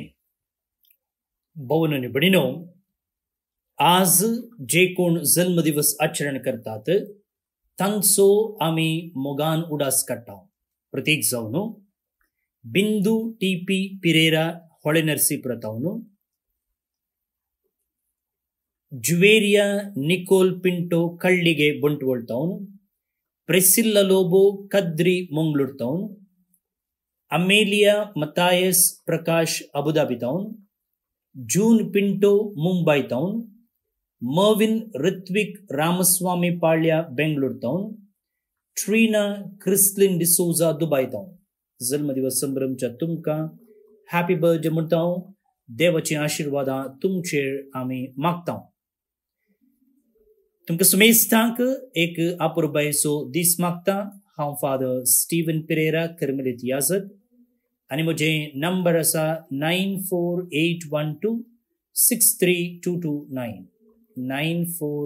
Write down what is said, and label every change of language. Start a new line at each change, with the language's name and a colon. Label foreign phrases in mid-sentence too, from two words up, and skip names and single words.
Konkani: भोवन आनी भयणीनो, आज जे कोण जन्मदिवस आचरण करतात तांचो आमी मोगान उडास काडटा. प्रत्येक जावन बिंदू टी.पी. पिरेरा होळे नरसीपुरतावन, जुवेरिया निकोल पिंटो कಳ್ಳಿಗೆ ಬಂಟ್ವಾಳ ಟೌನ್, ಪ್ರೆಸಿಲ್ಲಾ ಲೋಬೋ ಕದ್ರಿ ಮಂಗಳೂರು ಟೌನ್, ಅಮೇಲಿಯಾ ಮತಾಯಸ್ ಪ್ರಕಾಶ್ ಅಬುದಾಬಿ ಟೌನ್, ಜೂನ್ ಪಿಂಟೋ ಮುಂಬೈ ಟೌನ್, ಮರ್ವಿನ್ ರಿತ್ವಿಕ್ ರಾಮಸ್ವಾಮಿ ಪಾಳ್ಯ ಬೆಂಗಳೂರು ಟೌನ್, ಟ್ರೀನಾ ಕ್ರಿಸ್ಲಿನ್ ಡಿಸೋಜಾ दुबई टौन. जन्मदिवस संभ्रमच्या तुमकां
English: happy birthday
Konkani: म्हणटा. देवाची आशीर्वादां तुमचेर आमी मागता. तुमकां सुमेस्तांक एक आपुरबायेचो दीस मागता. हांव फादर स्टीवन पिरेरा, कर्मेलीत याजक, आनी म्हजे नंबर आसा 9481263229, 9481263229.